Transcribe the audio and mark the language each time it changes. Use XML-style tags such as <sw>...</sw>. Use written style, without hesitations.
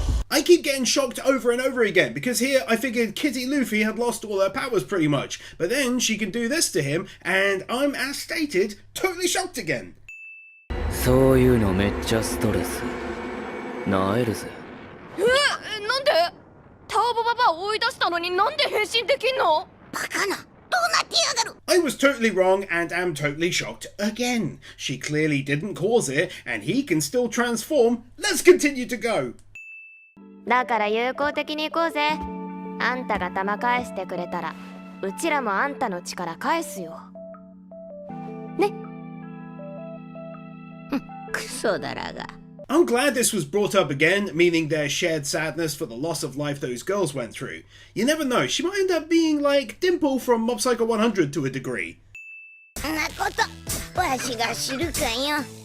<en>I keep getting shocked over and over again because here I figured Kitty Luffy had lost all her powers pretty much, but then she can do this to him and I'm, as stated, totally shocked again.</en> <ja>そういうのめっちゃストレス。なえるぜ。なんで？ターボババアを追い出したのになんで変身できんの？バカな、どうなっ</ja> <en>I was totally wrong and am totally shocked again. She clearly didn't cause it and he can still transform. Let's continue to go.</en> <ja>だから友好的に行こうぜ。あんたが弾返してくれたらうちらもあんたの力返すよ。ね。クソだらが。</ja> <en>I'm glad this was brought up again, meaning their shared sadness for the loss of life those girls went through. You never know, she might end up being like Dimple from Mob Psycho 100 to a degree.</en> <ja>そんなことわしが知るかよ。</ja>